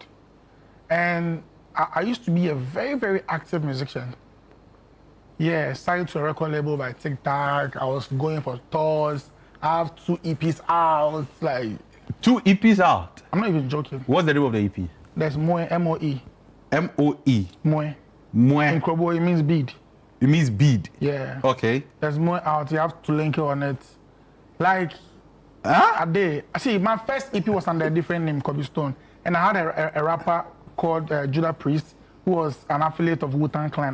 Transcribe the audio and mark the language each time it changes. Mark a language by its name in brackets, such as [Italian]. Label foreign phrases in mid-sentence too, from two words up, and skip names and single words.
[English] And I used to be a very, very active musician. Yeah, signed to a record label by TikTok. I was going for tours. I have 2 EPs out. Like 2 EPs out? I'm not even joking. What's the name of the EP? There's Moe, M-O-E. M-O-E? Moe. Moe. In Krobo, it means bead. It means bead? Yeah. Okay. There's Moe out. You have to link it on it. Like, a day. See, my first EP was under a different name, Kobe Stone. And I had a rapper called Judah Priest, who was an affiliate of Wu-Tang Clan.